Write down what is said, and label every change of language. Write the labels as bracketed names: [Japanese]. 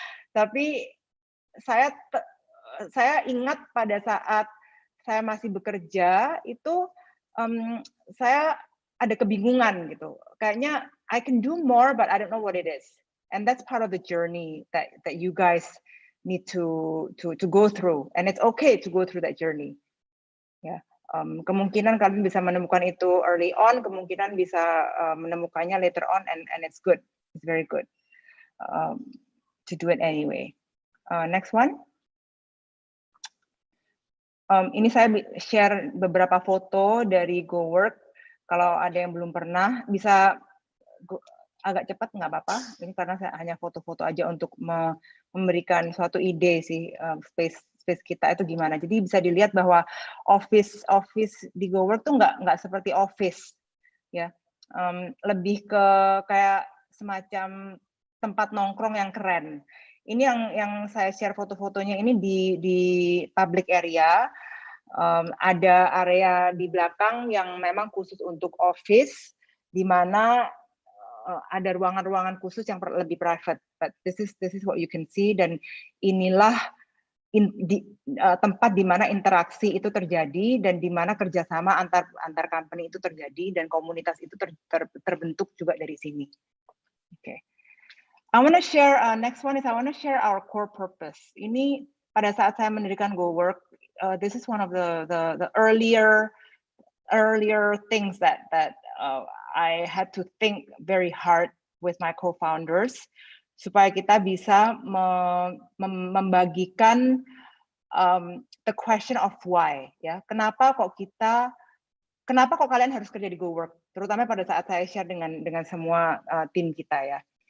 [Indonesian] Tapi saya ingat pada saat saya masih bekerja itu saya ada kebingungan gitu. Kayaknya [English] I can do more, but I don't know what it is. And that's part of the journey that you guys need to go through. And it's okay to go through that journey. [Indonesian] Ya, kemungkinan kalian bisa menemukan itu early on, kemungkinan bisa menemukannya [English] later on, and it's good. It's very good to do it anyway. Next one. [Indonesian] Ini saya share beberapa foto dari GoWork. Kalau ada yang belum pernah, bisa agak cepat nggak apa-apa. Ini karena saya hanya foto-foto aja untuk memberikan suatu ide sih space kita itu gimana. Jadi bisa dilihat bahwa office di GoWork tuh nggak seperti office, ya. Lebih ke kayak semacam tempat nongkrong yang keren. Ini yang saya share foto-fotonya ini di public area. Ada area di belakang yang memang khusus untuk office, di mana ada ruangan-ruangan khusus yang lebih private. [English] But this is what you can see, [Indonesian] dan inilah tempat di mana interaksi itu terjadi dan di mana kerjasama antar company itu terjadi dan komunitas itu terbentuk juga dari sini. Okay. [English] I want to share, next one is I want to share our core purpose. [Indonesian] Ini pada saat saya mendirikan GoWork, [English] this is one of the earlier things that I had to think very hard with my co-founders [Indonesian] supaya kita bisa membagikan [English] the question of why, ya. [Indonesian] Kenapa kok kalian harus kerja di GoWork? Terutama pada saat saya share dengan semua tim kita, ya.